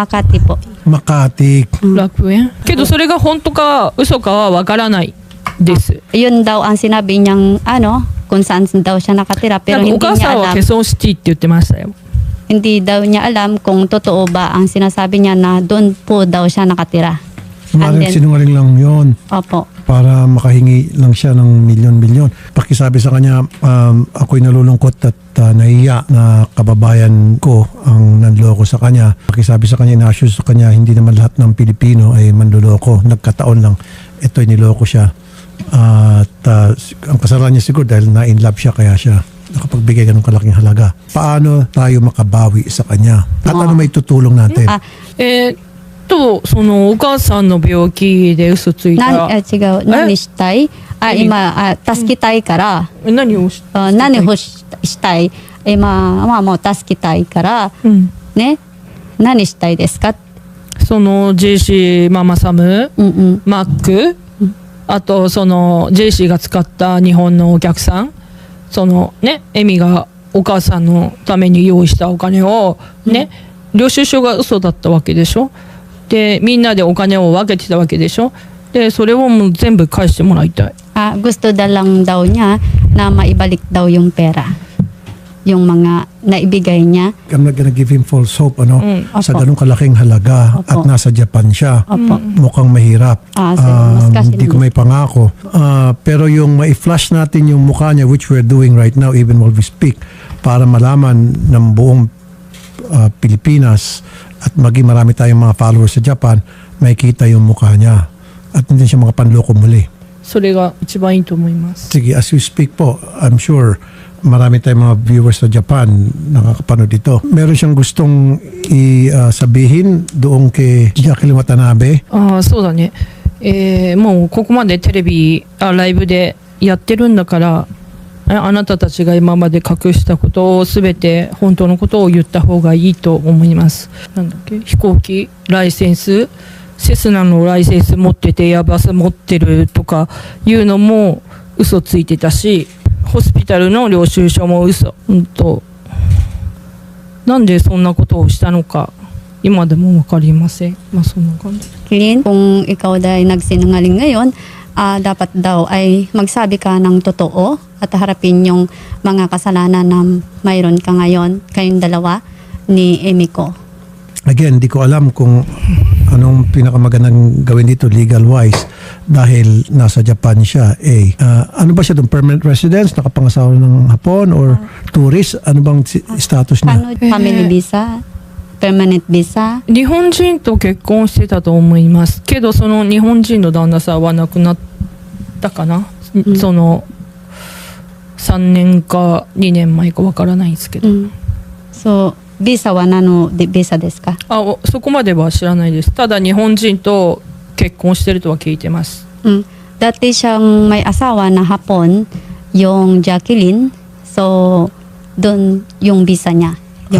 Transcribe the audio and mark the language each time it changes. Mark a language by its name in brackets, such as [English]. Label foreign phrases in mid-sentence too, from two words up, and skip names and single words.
[Filipino] Makati po. Makati. [Japanese] 楽園けどそれが本当か嘘かはわからないです。 [Filipino] Yun daw ang sinabi niyang kung saan daw siya nakatira [Japanese] な [Filipino] pero [Japanese] んか [Filipino] hindi [Japanese] お母 [Filipino] niya [Japanese] さんは [Filipino] alam. [Japanese] ケソンシティって言ってましたよ。 [Filipino] Hindi daw niya alam kung totoo ba ang sinasabi niya na doon po daw siya nakatira. Maring then- sinungaling lang yon Opo. para makahingi lang siya ng milyon-milyon. Pakisabi sa kanya, ako'y nalulungkot at nahiya na kababayan ko ang nanloko sa kanya. Pakisabi sa kanya, ina-assure sa kanya, hindi naman lahat ng Pilipino ay manluloko. Nagkataon lang, ito'y niloko siya. At ang kasalanan niya siguro dahil na-in love siya, kaya siya nakapagbigay ganong kalaking halaga. Paano tayo makabawi sa kanya? At ano may tutulong natin? [Japanese] そのお母さんの病気で嘘ついたら、違う。何したい今、助けたいから、何をし、何をしたい今はもう助けたいから、うん、ね。何したいですか？そのジェイシーママサム、うんうん。マック、あとそのジェイシーが使った日本のお客さん、そのねエミがお母さんのために用意したお金をね、領収書が嘘だったわけでしょ。でみんなでお金を分けてたわけでしょ。でそれをもう全部返してもらいたい。 [Filipino] Gusto lang daw niya na maibalik daw yung pera. Yung mga naibigay niya. [English] I'm not gonna give him false hope, [Filipino] ano? Sa Opo. ganung kalaking halaga at Opo. nasa Japan siya. Opo. Mukhang mahirap. Mas kasi Hindi ko naman. may pangako. Pero yung ma-flash natin yung mukha niya, [English] which we're doing right now even while we speak, [Filipino] para malaman ng buong Pilipinas at maging marami tayong mga followers sa Japan, makikita yung mukha niya. At hindi siya makapanloko muli. [Japanese] それが一番いいと思います。 [Filipino] Sige, [English] as we speak [Filipino] po, [English] I'm sure [Filipino] marami tayong mga viewers sa Japan nakakapanood dito. Meron siyang gustong sabihin doon kay Jacqueline Watanabe. [Japanese] そうだね。もうここまでテレビライブでやってるんだからあなたたちが今まで隠したことを全て本当のことを言った方がいいと思います。なんだっけ、飛行機ライセンス、セスナのライセンス持っててエアバス持ってるとかいうのも嘘ついてたし、ホスピタルの領収書も嘘。なんでそんなことをしたのか今でも分かりません。まあそんな感じ。 [Filipino] Clean, kung ikaw dahil nagsinungaling ngayon, dapat daw ay magsabi ka ng totoo at harapin yung mga kasalanan na mayroon ka ngayon, kayong dalawa ni Emiko. Again, di ko alam kung anong pinakamagandang gawin dito legal-wise dahil nasa Japan siya. Ano ba siya doon? [English] Permanent residence? [Filipino] Nakapangasawa ng Hapon or tourist? Ano bang status niya? [English] Family visa? permanent visa? [Japanese] 日本人と結婚してたと思いますけど、その日本人の旦那さんは亡くなったかな、その3年か2年前かわからないんですけど、 So, ビザはなんのでビザですか? そこまでは知らないです。ただ日本人と結婚してるとは聞いてます。 [Filipino] Dati siyang may asawa na Hapon, yung Jacqueline. So, doon yung visa niya. Yung